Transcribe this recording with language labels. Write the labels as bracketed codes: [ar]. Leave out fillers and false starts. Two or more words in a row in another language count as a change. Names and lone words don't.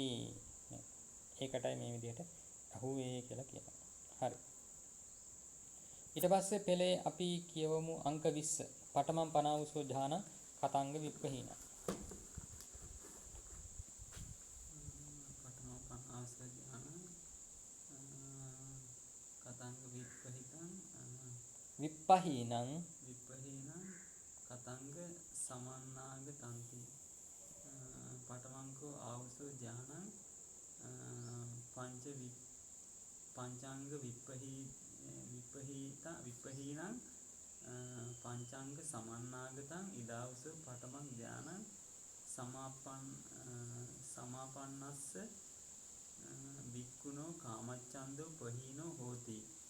[si] ඒකටයි මේ විදිහට අහුවේ කියලා කියනවා. හරි. ඊට පස්සේ පෙළේ අපි කියවමු අංක 20. [pi] පඨමං පනාවසෝ ධාන කතංග විප්පහීන. පඨමං පනාවසෝ ධාන කතංග විප්පහීනං කතංග සමන්නාග තන්ති. පඨමංකෝ ආවසෝ ධානං පංචාංග විප්පහීනං පංචාංග සමන්නාගතං ඉදාවස පඨමං ධානං සමාපන්නස්ස වික්කුණෝ කාමච්ඡන්தோ පහීනෝ හෝති.